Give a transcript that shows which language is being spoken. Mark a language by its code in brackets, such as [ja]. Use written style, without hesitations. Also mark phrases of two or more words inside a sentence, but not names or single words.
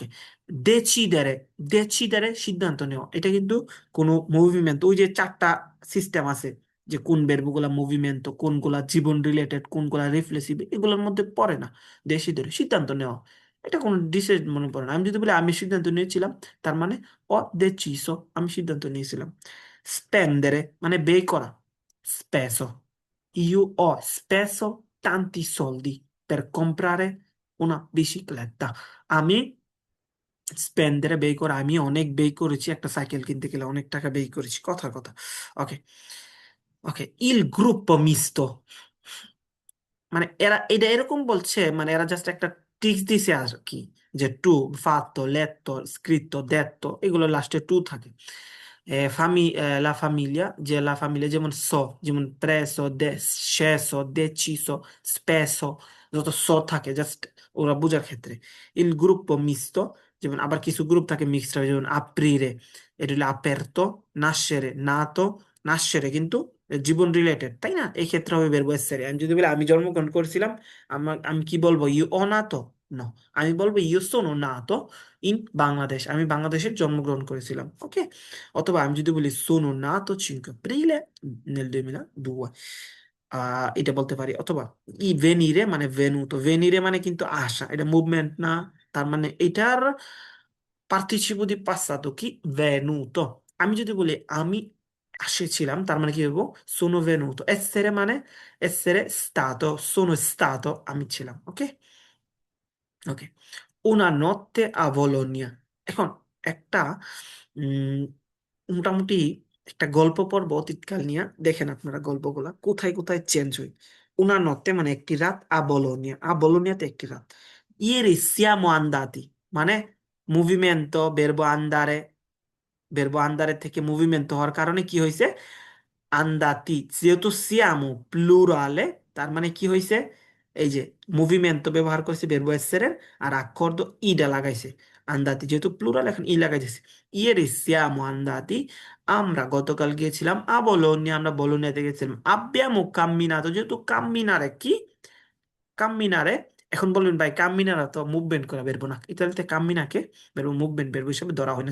[bn] দেচিদারে, দেচিদারে সিদ্ধান্ত নেওয়া, এটা কিন্তু কোনো মুভমেন্ট, ওই যে চারটা সিস্টেম আছে, যে কোন বেরবগুলা মুভমেন্ট, কোনগুলা জীবন রিলেটেড, কোনগুলা রিফ্লেক্সিভ, এগুলোর মধ্যে পড়ে না। দেচিদারে সিদ্ধান্ত নেওয়া, এটা কোনো ডিসিশন মনে পড়ে না। আমি যদি বলি আমি সিদ্ধান্ত নিয়েছিলাম, তার মানে [it] ho deciso, [bn] আমি সিদ্ধান্ত নিয়েছিলাম। স্পেন্ডেরে মানে ব্যয় করা, [it] speso, io ho speso tanti soldi per comprare una bicicletta। [bn] আমি স্পেন্ডেরে ব্যয় করা, আমি অনেক ব্যয় করেছি একটা সাইকেল কিনতে গেলে, অনেক টাকা ব্যয় করেছি, কথার কথা। ওকে। ওকে, [it] il gruppo misto [bn] মানে এরা এটা এরকম বলছে, মানে এরা জাস্ট একটা টিক্স দিছে আর কি, যে টু, ফাত্তো, লেত্তো, স্ক্রিত্তো, দেত্তো, এগুলো লাস্টে টু থাকে। [it] La famiglia, la famiglia যেমন যেমন preso, sceso, deciso, speso, [bn] যত থাকে জাস্ট ওরা বোঝার ক্ষেত্রে। [it] il gruppo misto, [bn] যেমন আবার কিছু গ্রুপ থাকে মিক্সড হয়, যেমন aprire, এটা হলো aperto, nascere, nato, nascere কিন্তু জীবন রিলেটেড, তাই না? এই ক্ষেত্রে হবে [it] verbo essere। [bn] আমি যদি বলি আমি জন্মগ্রহণ করেছিলাম, আমি কি বলবো? [it] io ho nato? No, [bn] আমি বলবো [it] io sono nato [bn] ইন বাংলাদেশ, আমি বাংলাদেশে জন্মগ্রহণ করেছিলাম। ওকে। অথবা আমি যদি বলি [it] sono nato 5 aprile nel 2002, [bn] এটা বলতে পারি। অথবা venire মানে venuto, venire মানে কিন্তু আসা, এটা মুভমেন্ট না। তার মানে এটার [it] participio di passato [bn] কি venuto। আমি যদি বলি আমি এসেছিলাম, তার মানে কি বলবো? [it] sono venuto। essere মানে essere stato, sono stato, [bn] আমি ছিলাম। ওকে। [it] ওকে। una notte a Bologna। [bn] এখন একটা উম, মোটামুটি একটা গল্প পড়বো অতীতকাল নিয়ে, দেখেন আপনারা গল্পগুলা কোথায় কোথায় চেঞ্জ হয়। [it] una notte [bn] মানে একটি রাত, a Bologna, a Bolognaতে একটি রাত। [it] ieri siamo andati [bn] মানে মুভিমেন্টো, [it] verbo andare [bn] থেকে মুভিমেন্টো হওয়ার কারণে কি হয়েছে? আন্দাতি। যেহেতু [it] siamo plurale, [bn] তার মানে কি হয়েছে? এই যে মুভিমেন্টো ব্যবহার করছে [it] verbo essere [bn] এর, আর accordo ইডা লাগাইছে। আন্দাতি যেহেতু প্লুরাল, এখন ই লাগাইছে। [it] ieri siamo andati, [bn] আমরা গতকাল গিয়েছিলাম [it] a Bologna, [bn] আমরা বলোনিয়াতে গেছিলাম। [it] abbiamo camminato, [bn] যেহেতু কাম্মিনারে কি, কাম্মিনারে, এখন বলবেন ভাই কাম্মিনারা তো মুভমেন্ট করা বেরবো না, ইতালিতে কাম্মিনাকে বেরবো মুভমেন্ট বেরবো হিসেবে ধরা হয় না।